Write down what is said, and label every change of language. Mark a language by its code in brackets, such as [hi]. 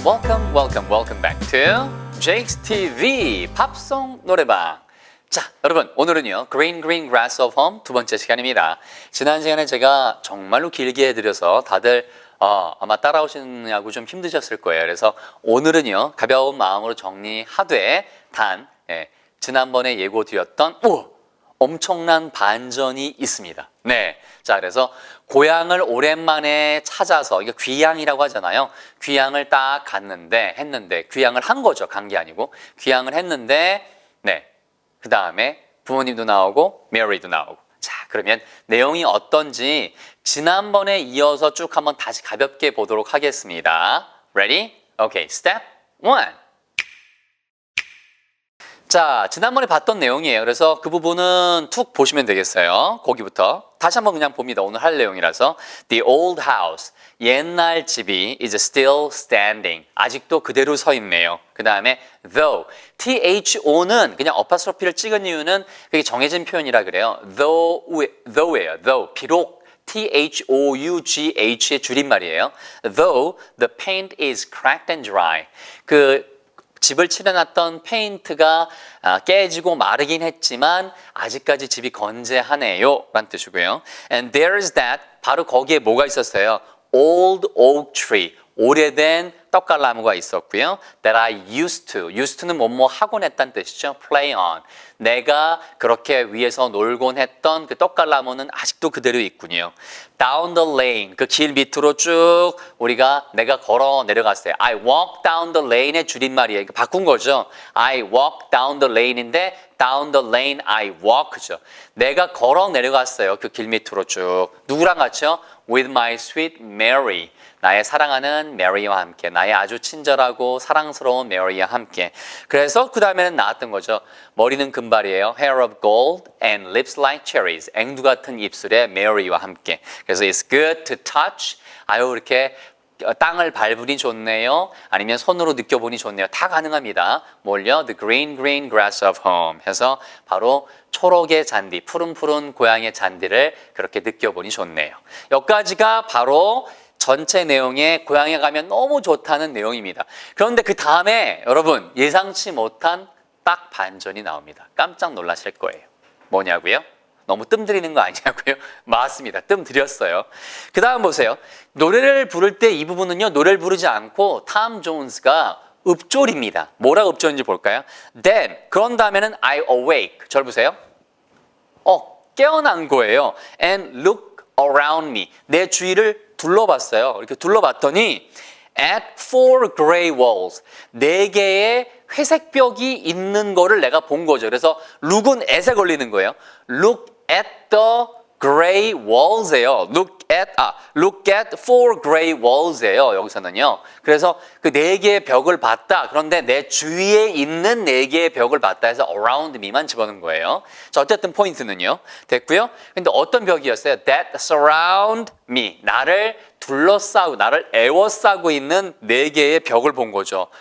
[en] Welcome back to Jake's TV 팝송 노래방. [ko] 자, 여러분 오늘은요 Green Grass of Home 두 번째 시간입니다. 지난 시간에 제가 정말로 길게 해드려서 다들 아마 따라오시느냐고 좀 힘드셨을 거예요. 그래서 오늘은요 가벼운 마음으로 정리하되 지난번에 예고드렸던 엄청난 반전이 있습니다. 네, 자 그래서 고향을 오랜만에 찾아서 이게 귀향이라고 하잖아요. 귀향을 딱 했는데 귀향을 한 거죠. 간 게 아니고 귀향을 했는데 그 다음에 부모님도 나오고 메리도 나오고. 자 그러면 내용이 어떤지 지난번에 이어서 쭉 한번 다시 가볍게 보도록 하겠습니다. [en] Ready? Okay, step 1. [ko] 자, 지난번에 봤던 내용이에요. 그래서 그 부분은 툭 보시면 되겠어요. 거기부터. 다시 한번 그냥 봅니다. 오늘 할 내용이라서. [en] The old house. [ko] 옛날 집이 [en] is still standing. [ko] 아직도 그대로 서 있네요. 그 다음에 though. THO는 그냥 어파스트로피를 찍은 이유는 그게 정해진 표현이라 그래요. though예요. though. 비록. THOUGH의 줄임말이에요. [en] Though the paint is cracked and dry. [ko] 집을 칠해놨던 페인트가 깨지고 마르긴 했지만 아직까지 집이 건재하네요 라는 뜻이고요. [en] And there's that, [ko] 바로 거기에 뭐가 있었어요? [en] Old oak tree, [ko] 오래된 떡갈나무가 있었고요. [en] That I used to [ko] 는 뭐뭐 하곤 했다는 뜻이죠. [en] Play on, [ko] 내가 그렇게 위에서 놀곤 했던 그 떡갈나무는 아직도 그대로 있군요. [en] Down the lane, [ko] 그 길 밑으로 쭉 내가 걸어 내려갔어요. [en] I walk down the lane의 [ko] 줄임말이에요. 바꾼 거죠. [en] I walk down the lane [ko] 인데 [en] down the lane I walk [ko] 죠. 내가 걸어 내려갔어요. 그 길 밑으로 쭉. 누구랑 같이요? [en] With my sweet Mary. [ko] 나의 사랑하는 메리와 함께, 나의 아주 친절하고 사랑스러운 메리와 함께. 그래서 그 다음에는 나왔던 거죠. 머리는 금발이에요. [en] Hair of gold and lips like cherries. [ko] 앵두 같은 입술의 메리와 함께. 그래서 [en] it's good to touch. [ko] 아유 이렇게 땅을 밟으니 좋네요. 아니면 손으로 느껴보니 좋네요. 다 가능합니다. 뭘요? [en] The green grass of home [ko] 해서 바로 초록의 잔디, 푸른푸른 고향의 잔디를 그렇게 느껴보니 좋네요. 여기까지가 바로 전체 내용에 고향에 가면 너무 좋다는 내용입니다. 그런데 그 다음에 여러분 예상치 못한 딱 반전이 나옵니다. 깜짝 놀라실 거예요. 뭐냐고요? 너무 뜸들이는 거 아니냐고요? 맞습니다. 뜸들였어요. 그 다음 보세요. 노래를 부를 때 이 부분은요. 노래를 부르지 않고 탐 존스가 읍조립니다. 뭐라고 읍조인지 볼까요? [en] Then, [ko] 그런 다음에는 [en] I awake. [ko] 절 보세요. 깨어난 거예요. [en] And look around me. [ko] 내 주위를 둘러봤어요. 이렇게 둘러봤더니 [en] at 4 gray walls. [ko] 4개의 회색 벽이 있는 거를 내가 본 거죠. 그래서 look은 at에 걸리는 거예요. [en] Look at the gray walls예요. Look at 4 gray walls예요. [ko] 여기서는요. 그래서 그 4개의 벽을 봤다. 그런데 내 주위에 있는 4개의 벽을 봤다 해서 around me만 집어넣은 거예요. 자, 어쨌든 포인트는요. 됐고요. 근데 어떤 벽이었어요? [en] That surround me. [ko] 나를 둘러싸고 나를 에워싸고 있는 4개의 벽을 본 거죠.